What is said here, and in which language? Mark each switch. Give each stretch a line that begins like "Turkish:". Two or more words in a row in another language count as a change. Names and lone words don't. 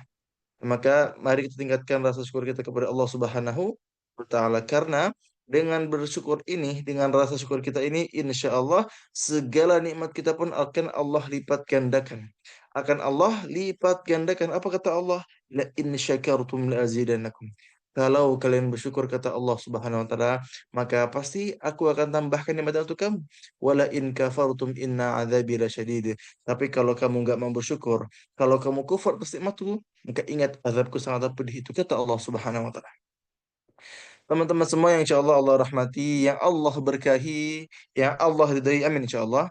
Indonesian: Maka mari kita tingkatkan rasa syukur kita kepada Allah
Arabic: Subhanahu wa taala,
Indonesian: karena dengan bersyukur ini, dengan rasa syukur kita ini,
Arabic: insya Allah
Indonesian: segala nikmat kita pun akan Allah lipat gandakan. Akan Allah lipat gandakan. Apa kata Allah?
Arabic: La in syakartum la azidannakum.
Indonesian: Kalau kalian bersyukur, kata Allah
Arabic: Subhanahu wa taala,
Indonesian: maka pasti aku akan tambahkan nikmat untuk kamu.
Arabic: Wala in kafartum inna adzabi lasyadid.
Indonesian: Tapi kalau kamu nggak mau bersyukur, kalau kamu kufur atas nikmatku, maka ingat azabku sangat pedih. Itu kata Allah
Arabic: Subhanahu wa taala.
Indonesian: Teman-teman semua yang
Arabic: insya Allah
Indonesian: Allah rahmati, yang Allah berkahi, yang Allah ridai,
Arabic: amin insya Allah.